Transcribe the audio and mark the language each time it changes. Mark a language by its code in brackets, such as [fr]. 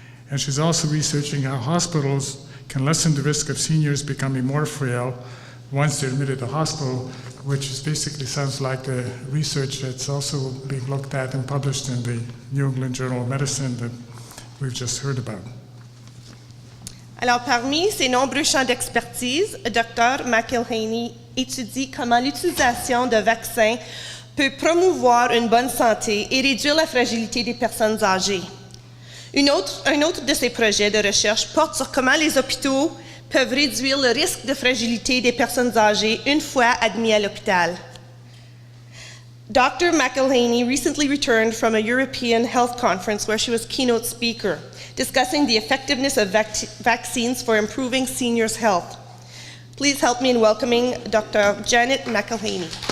[en] And she's also researching how hospitals can lessen the risk of seniors becoming more frail once they're admitted to hospital, which is basically sounds like the research that's also being looked at and published in the New England Journal of Medicine that we've just heard about. [fr] Alors, parmi ses nombreux champs d'expertise, Dr. MacElhenny étudie comment l'utilisation de vaccins peut promouvoir une bonne santé et réduire la fragilité des personnes âgées. Un autre de ses projets de recherche porte sur comment les hôpitaux peuvent réduire le risque de fragilité des personnes âgées une fois admis à l'hôpital. [en] Dr. MacElhenny recently returned from a European health conference where she was keynote speaker, discussing the effectiveness of vaccines for improving seniors' health. Please help me in welcoming Dr. Janet MacElhenny.